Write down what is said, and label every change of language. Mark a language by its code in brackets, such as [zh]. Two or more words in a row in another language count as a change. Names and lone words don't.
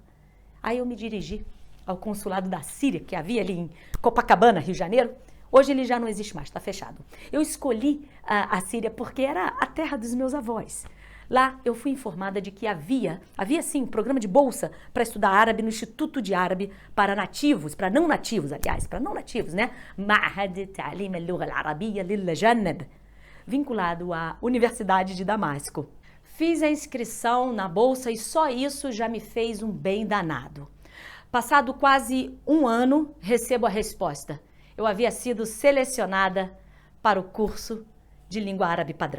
[pt] Aí eu me dirigi ao consulado da Síria, que havia ali em Copacabana, Rio de Janeiro. Hoje ele já não existe mais, está fechado. Eu escolhi a Síria porque era a terra dos meus avós. Lá eu fui informada de que havia sim um programa de bolsa para estudar árabe no Instituto de Árabe para nativos, para não nativos, né? Ma'had Ta'lim al-Lugha al-Arabiyya lil-Janab, vinculado à Universidade de Damasco. Fiz a inscrição na bolsa e só isso já me fez um bem danado. Passado quase um ano, recebo a resposta. Eu havia sido selecionada para o curso de língua árabe padrão.